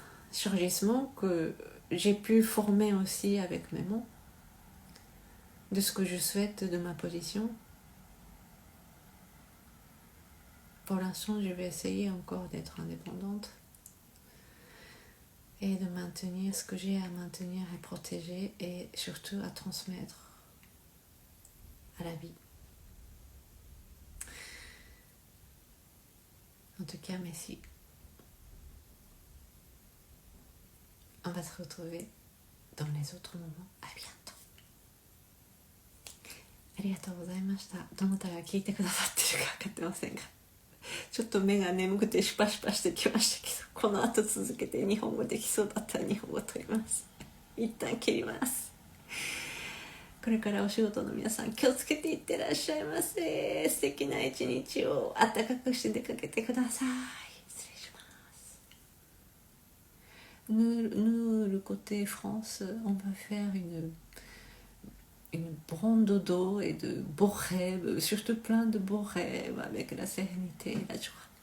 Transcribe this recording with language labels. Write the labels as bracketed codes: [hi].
[fr] surgissements que j'ai pu former aussi avec mes mots, de ce que je souhaite de ma position, pour l'instant, je vais essayer encore d'être indépendante et de maintenir ce que j'ai à maintenir et protéger et surtout à transmettre à la vie. En tout cas, merci. On va se retrouver dans les autres moments. À bientôt. [ja] ありがとうございました。どなたが聞いてくださってるか分かってませんが、ちょっと目が眠くてシュパシュパしてきましたけど、この後続けて日本語できそうだったら日本語取ります。一旦切ります。これからお仕事の皆さん気をつけていってらっしゃいませ。素敵な一日を暖かくして出かけてください。失礼します。 [fr] Nous, le côté France, on va faire une bande d'eau et de beaux rêves, surtout plein de beaux rêves avec la sérénité et la joie.